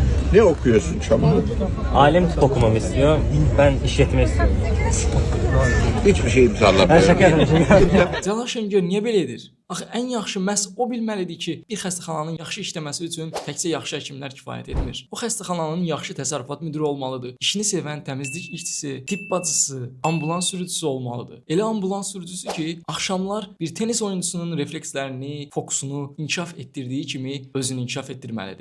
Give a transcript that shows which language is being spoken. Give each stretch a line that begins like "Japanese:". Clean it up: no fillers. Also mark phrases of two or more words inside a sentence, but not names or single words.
Turkish: Ne okuyorsun Çaman? Alim tıp okumamı istiyor. Ben işletme istiyorum. Hiçbir şey Ben imzalamıyorum. şaka yapmışım.
Azerbaijani: Cəlal Şəngör niyə belə edir? Axı ən yaxşı məhz o bilməlidir ki, bir xəstəxananın yaxşı işləməsi üçün təkcə yaxşı həkimlər kifayət etmir. O xəstəxananın yaxşı təsərrüfat müdiri olmalıdır. İşini sevən təmizlik işçisi, tibb bacısı, ambulans sürücüsü olmalıdır. Elə ambulans sürücüsü ki, axşamlar bir tennis oyunçusunun reflekslərini, fokusunu inkişaf etdirdiyi kimi özünü inkişaf etdirməlidir.